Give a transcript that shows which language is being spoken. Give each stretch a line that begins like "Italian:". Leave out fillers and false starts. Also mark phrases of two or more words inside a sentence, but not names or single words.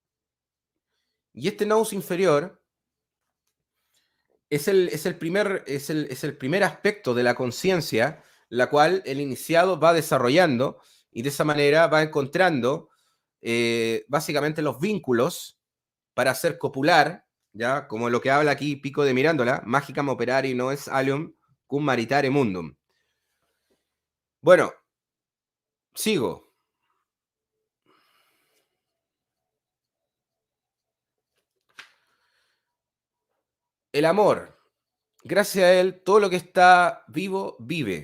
Spanish: Y este nous inferior es el primer aspecto de la conciencia, la cual el iniciado va desarrollando y de esa manera va encontrando básicamente los vínculos para hacer copular, ¿ya? Como lo que habla aquí Pico de Mirándola,
Latin: magicam operari no es alium cum maritare mundum.
Spanish: Bueno, sigo. El amor. Gracias a él, todo lo que está vivo, vive.